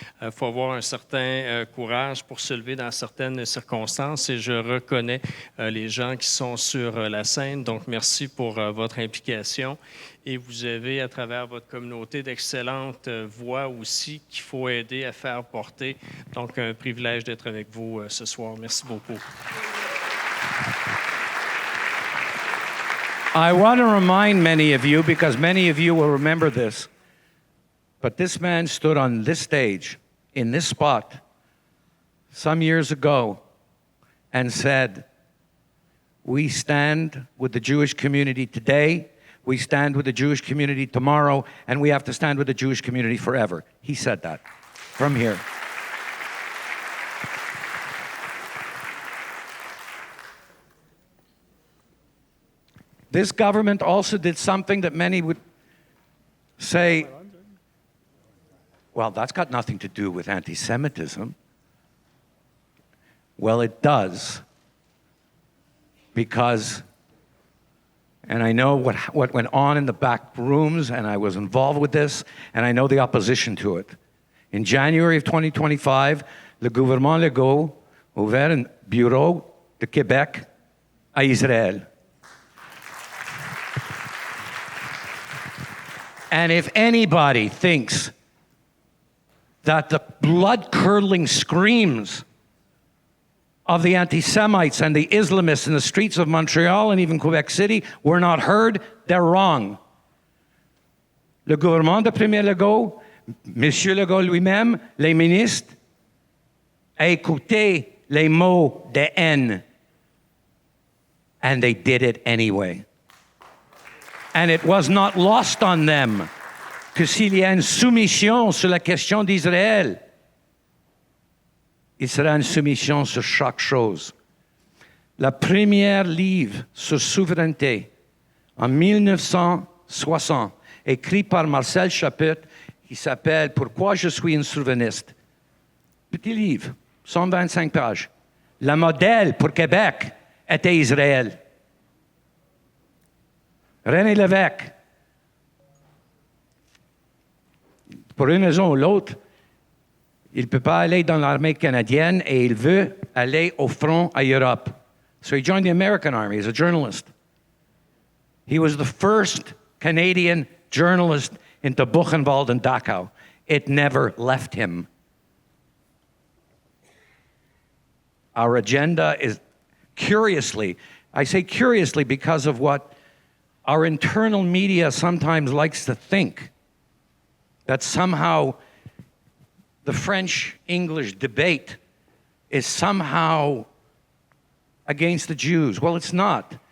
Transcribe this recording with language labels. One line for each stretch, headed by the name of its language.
French: Il faut avoir un certain courage pour se lever dans certaines circonstances et je reconnais les gens qui sont sur la scène. Donc, merci pour votre implication. Et vous avez, à travers votre communauté, d'excellentes voix aussi qu'il faut aider à faire porter. Donc, un privilège d'être avec vous ce soir. Merci beaucoup.
English: I want to remind many of you, because many of you will remember this, but this man stood on this stage, in this spot, some years ago, and said, we stand with the Jewish community today, we stand with the Jewish community tomorrow, and we have to stand with the Jewish community forever. He said that from here. This government also did something that many would say, well, that's got nothing to do with anti-Semitism. Well, it does, because, and I know what went on in the back rooms, and I was involved with this, and I know the opposition to it. In January of 2025,
French: le gouvernement Legault ouvert un bureau de Québec à Israël.
English: And if anybody thinks that the blood-curdling screams of the anti-Semites and the Islamists in the streets of Montreal and even Quebec City were not heard, they're wrong.
French: Le gouvernement de Premier Legault, Monsieur Legault lui-même, les ministres, a écouté les mots de haine.
English: And they did it anyway. And it was not lost on them
French: que s'il y a une soumission sur la question d'Israël, il sera une soumission sur chaque chose. La première livre sur souveraineté, en 1960, écrit par Marcel Chaput, qui s'appelle « Pourquoi je suis un souverainiste ». Petit livre, 125 pages. Le modèle pour Québec était Israël. René Lévesque, pour une raison ou l'autre, il ne peut pas aller dans l'armée canadienne et il veut aller au front à Europe.
English: So he joined the American Army as a journalist. He was the first Canadian journalist into Buchenwald and Dachau. It never left him. Our agenda is, curiously, I say curiously because of what our internal media sometimes likes to think, that somehow the French-English debate is somehow against the Jews. Well, it's not.